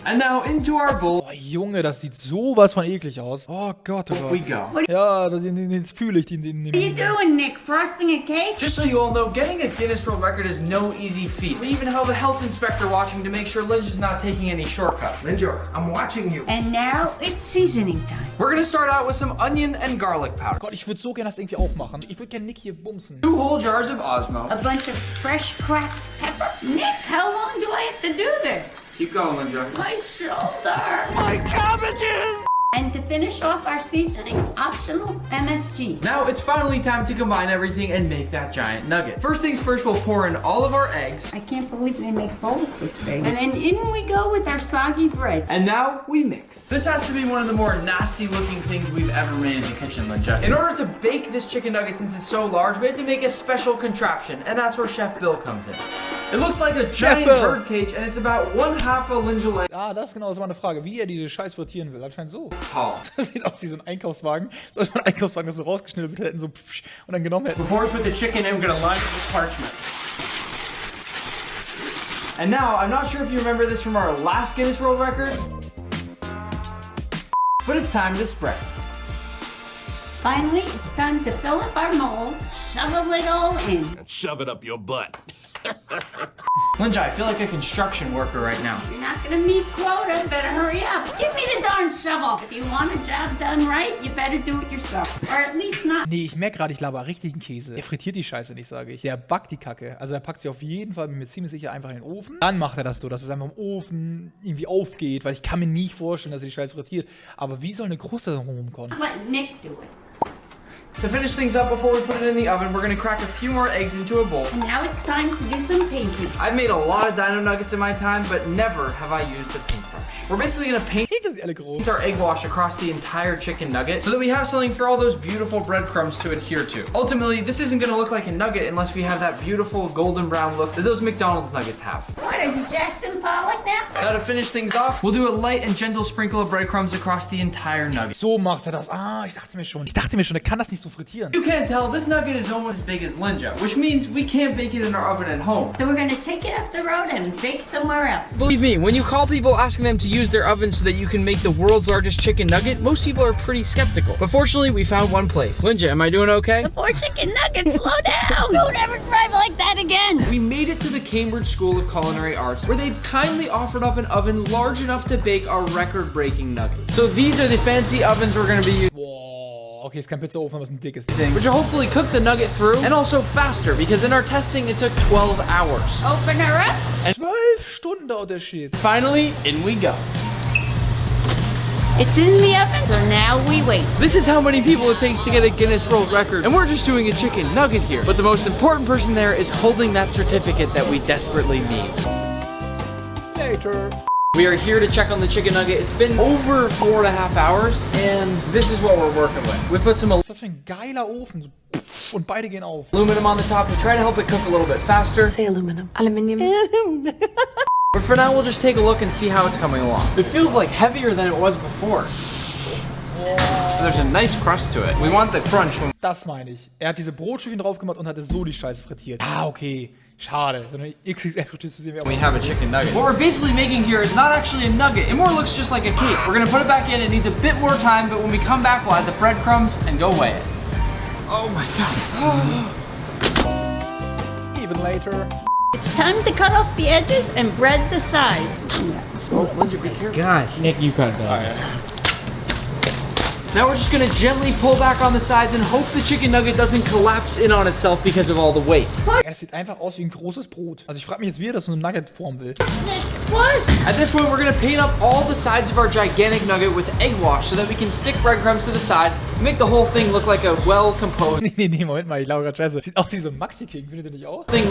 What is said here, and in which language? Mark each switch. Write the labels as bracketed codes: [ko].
[en] And now into our bowl [de] Oh Junge, das sieht sowas von eklig aus. Oh Gott, oh [en] we [de] Gott. [en] go. [de] Ja, das fühle ich. [en] What are you doing, Nick? Frosting a cake? Just so you all know, getting a Guinness World Record is no easy feat. We even have a health inspector watching to make sure Linja's not taking any shortcuts. Linja, I'm watching you. And now it's seasoning time. We're gonna start out with some onion and garlic powder. [de] Gott, ich würde so gerne das irgendwie auch machen. Ich würde gerne Nick hier bumsen. [en] 2 whole jars of Osmo. A bunch of fresh cracked pepper. Nick, how long do I have to do this? Keep going, Linja. My shoulder. My cabbages! And to finish off our seasoning, optional MSG. Now it's finally time to combine everything and make that giant nugget. First things first, we'll pour in all of our eggs. I can't believe they make bowls this big. And then in we go with our soggy bread. And now we mix. This has to be one of the more nasty looking things we've ever made in the kitchen, Linja. In order to bake this chicken nugget, since it's so large, we had to make a special contraption, and that's where Chef Bill comes in. It looks like a giant Bill. bird cage, and it's about 1/2 a Linja leg [de] Ah, das genau ist meine Frage, wie er diese Scheiß frittieren will. Anscheinend so. [en] tall. [de] Das sieht aus wie so ein Einkaufswagen. So als ein Einkaufswagen, das so rausgeschnippelt hätten so und dann genommen hätten. [en] Before we put the chicken in, we're gonna line it with parchment. And now, I'm not sure if you remember this from our last Guinness World Record, but it's time to spread. Finally, it's time to fill up our mold, shovel it all in. Shove it up your butt. Linja, I feel like a construction worker right now. You're not gonna meet quota, better hurry up. Give me the darn shovel. If you want a job done right, you better do it yourself. Or at least not. [de] Nee, ich merke gerade, ich laber richtigen Käse. Der frittiert die Scheiße nicht, sage ich. Der backt die Kacke. Also er packt sie auf jeden Fall, bin mir ziemlich sicher, einfach in den Ofen. Dann macht er das so, dass es einfach im Ofen irgendwie aufgeht, weil ich kann mir nicht vorstellen, dass er die Scheiße frittiert. Aber wie soll eine Kruste rumkommen? [en] Let Nick do it. To finish things up before we put it in the oven, we're gonna crack a few more eggs into a bowl. And now it's time to do some painting. I've made a lot of dino nuggets in my time, but never have I used a paintbrush. We're basically gonna paint [de] Das sind alle groß. [en] our egg wash across the entire chicken nugget so that we have something for all those beautiful breadcrumbs to adhere to. Ultimately, this isn't gonna look like a nugget unless we have that beautiful golden brown look that those McDonald's nuggets have. What are you, Jackson Pollock now? Now to finish things off, we'll do a light and gentle sprinkle of breadcrumbs across the entire nugget. [de] So macht er das. Ah, ich dachte mir schon, er kann das nicht so frittieren. [en] You can't tell, this nugget is almost as big as Linja, which means we can't bake it in our oven at home. So we're gonna take it up the road and bake somewhere else. Believe me, when you call people asking them to use their oven so that you can make the world's largest chicken nugget, most people are pretty skeptical. But fortunately, we found one place. Linja, am I doing okay? The poor chicken nuggets, slow down! Don't ever drive like that again! We made it to the Cambridge School of Culinary Arts, where they've kindly offered up an oven large enough to bake our record-breaking nugget. So these are the fancy ovens we're gonna be using, [de] Boah, okay, ist kein Pizzaofen, aber es ist ein dickes. [en] which will hopefully cook the nugget through, and also faster, because in our testing it took 12 hours. Open her up. [de] 12 Stunden dauert der Shit. [en] Finally, in we go. It's in the oven, so now we wait. This is how many people it takes to get a Guinness World Record, and we're just doing a chicken nugget here. But the most important person there is holding that certificate that we desperately need. Later. We are here to check on the chicken nugget. It's been over 4.5 hours, and this is what we're working with. We put some [de] Was ist das für ein geiler Ofen? So, pff, und beide gehen auf. [en] aluminum on the top to try to help it cook a little bit faster. Say aluminum. Aluminium. But for now, we'll just take a look and see how it's coming along. It feels like heavier than it was before. There's a nice crust to it. We want the crunch. [de] Das meine ich. Er hat diese Brotstückchen drauf gemacht und hatte so die Scheiße frittiert. Ah, okay. Schade. So eine XXL-Fritteuse sehen wir auch. [en] We have a chicken nugget. What we're basically making here is not actually a nugget. It more looks just like a cake. We're gonna put it back in. It needs a bit more time, but when we come back, we'll add the breadcrumbs and go weigh it. Oh my God. Even later. It's time to cut off the edges and bread the sides. Oh, Lindsay, be careful. Gosh, Nick, you cut that. Now we're just gonna gently pull back on the sides and hope the chicken nugget doesn't collapse in on itself because of all the weight. [de] Ja, das sieht einfach aus wie ein großes Brot. Also ich frage mich jetzt, wie er das so eine Nugget-Form will. [en] At this point, we're gonna paint up all the sides of our gigantic nugget with egg wash so that we can stick breadcrumbs to the side, make the whole thing look like a well-composed Nee, Moment mal, ich glaube gerade scheiße. Sieht aus wie so ein Maxi-King, findet ihr nicht auch?